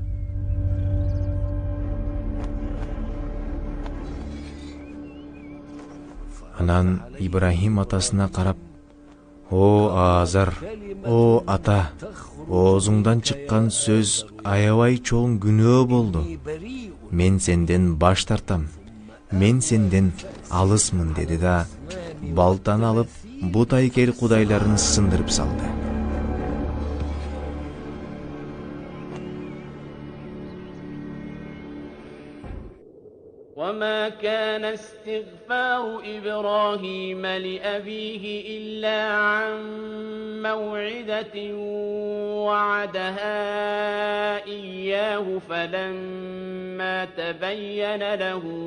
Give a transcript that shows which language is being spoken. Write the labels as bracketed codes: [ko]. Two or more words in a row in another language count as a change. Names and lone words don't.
[ky] Анан Ибрахим атасына карап, о Азар, о ата, оозуңдан чыккан сөз аябай чоң күнөө болду. Мен сенден баш тартам, мен сенден алысмын деди да, балтаны алып бут айкел кудайларын сындырып салды. [ar] وما كان استغفار إبراهيم لأبيه إلا عن موعدة وعدها إياه فلما تبين له